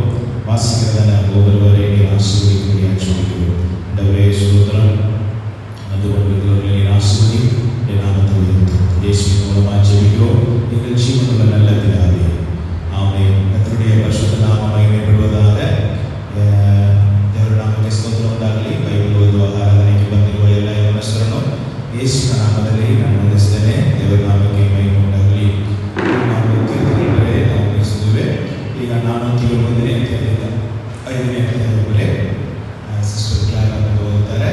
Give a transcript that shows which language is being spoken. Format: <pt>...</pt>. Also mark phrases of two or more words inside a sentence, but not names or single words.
<ta>வாசிக்கிறதான ஒவ்வொருவரையும் ஆசீர்வதிக்க சொல்கிறோம். இந்த சோதரம் வந்து கொண்டிருக்கிறவர்களை ஆசீர்வதி நாமத்தை உயர்த்தும். இயேசுவின் மூலமாக ஜெபிக்கிறோம் எங்கள் ஜீவனுள்ள நல்ல பிதாவே. ஆமென். கர்த்தருடைய பரிசுத்த நாமம் மகிமைப்படுவதாக.</ta> <kn>ದೇವರ ನಾಮಕ್ಕೆ ಸ್ತೋತ್ರ ಉಂಟಾಗಲಿ. ಬೈಬಲ್ ಓದುವಾಗ ಆರಾಧನೆಗೆ ಬಂದಿರುವ ಎಲ್ಲ ಯೌವನಸ್ಥರನ್ನು ಯೇಸುವಿನ ನಾಮದಲ್ಲಿ ನಾನು ವಂದಿಸುತ್ತೇನೆ. ದೇವರ ನಾಮಕ್ಕೆ ಮಹಿಮೆ ಉಂಟಾಗಲಿ. ನಾವು ಕೀರ್ತನೆಗಳೇ ನಾವು ಗಮನಿಸಿದ್ದೇವೆ. ಈಗ 409ನೇ ಅಧ್ಯಾಯದಿಂದ 5ನೇ ಅಧ್ಯಾಯವರೆಗೆ ಸಿಸ್ಟರ್ ಕ್ಲಾರ ಅವರು ಓದುತ್ತಾರೆ.</kn>